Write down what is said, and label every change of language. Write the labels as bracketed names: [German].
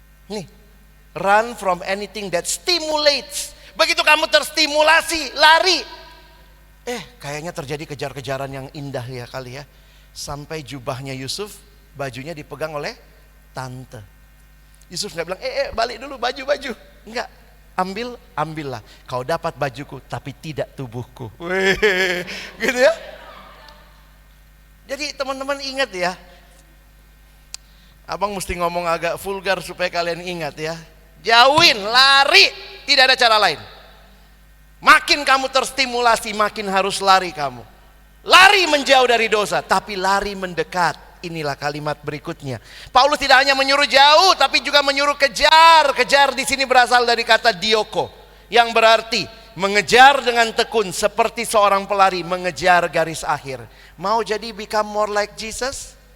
[Indonesian] Nih, [English] run from anything that stimulates. [Indonesian] Begitu kamu terstimulasi, lari. Kayaknya terjadi kejar-kejaran yang indah ya kali ya. Sampai jubahnya Yusuf, bajunya dipegang oleh tante. Yusuf nggak bilang, balik dulu baju. Enggak, ambillah. Kau dapat bajuku, tapi tidak tubuhku. Wih, gitu ya. Jadi teman-teman ingat ya. Abang mesti ngomong agak vulgar supaya kalian ingat ya. Jauhin, lari, tidak ada cara lain. Makin kamu terstimulasi, makin harus lari kamu. Lari menjauh dari dosa, tapi lari mendekat. Inilah kalimat berikutnya. Paulus tidak hanya menyuruh jauh, tapi juga menyuruh kejar. Kejar di sini berasal dari kata dioko, yang berarti mengejar dengan tekun seperti seorang pelari mengejar garis akhir. Mau jadi [English] become more like Jesus?